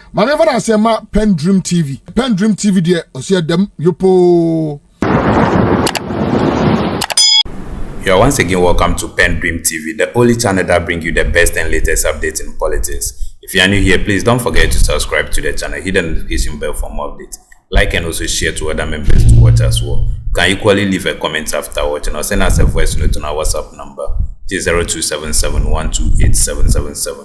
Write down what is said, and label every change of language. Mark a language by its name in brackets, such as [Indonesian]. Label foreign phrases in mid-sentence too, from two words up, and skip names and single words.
[English] Manever I say ma PENDREAM TV. PENDREAM TV there, osia dem yopo. You are once again welcome to PENDREAM TV, the only channel that brings you the best and latest updates in politics. If you are new here, please don't forget to subscribe to the channel, hit the notification bell for more updates. Like and also share to other members to watch as well. You can equally leave a comment after watching or send us a voice note on our WhatsApp number, 0277128777.